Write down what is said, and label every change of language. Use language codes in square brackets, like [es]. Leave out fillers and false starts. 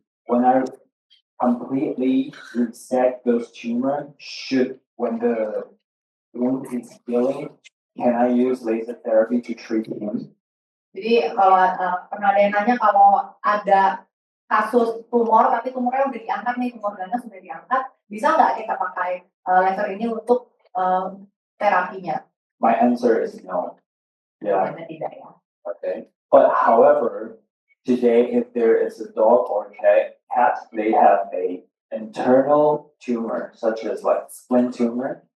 [en] When I completely resect those tumors, when the wound is healing, can I use laser therapy to treat them? [id] Jadi kalau pernah ada yang nanya kalau ada kasus tumor tapi tumornya udah diangkat nih, tumor ganas sudah diangkat, bisa nggak kita pakai laser ini untuk terapinya? [en] My answer is no. Yeah. [id] Tidak ya. [en] Okay. But however, today if there is a dog or cat, they have a internal tumor, such as like spleen tumor.